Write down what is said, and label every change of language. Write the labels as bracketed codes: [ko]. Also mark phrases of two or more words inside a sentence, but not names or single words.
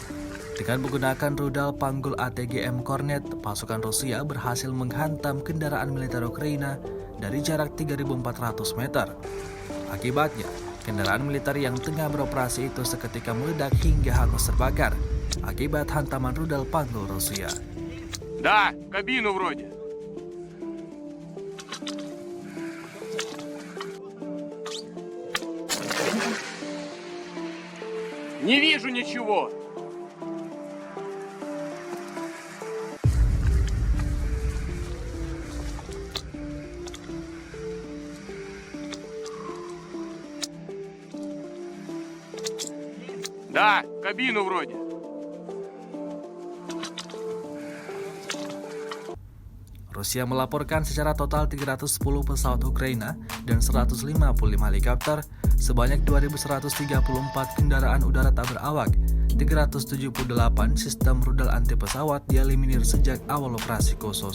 [id] Dengan menggunakan rudal panggul ATGM Kornet, pasukan Rusia berhasil menghantam kendaraan militer Ukraina dari jarak 3.400 meter. Akibatnya, kendaraan militer yang tengah beroperasi itu seketika meledak hingga hangus terbakar akibat hantaman rudal panggul Rusia. [ru] Да, кабину вроде. Не вижу ничего. Да, кабину вроде. [id] Rusia melaporkan secara total 310 pesawat Ukraina dan 155 helikopter, sebanyak 2.134 kendaraan udara tak berawak, 378 sistem rudal anti pesawat dieliminir sejak awal operasi khusus.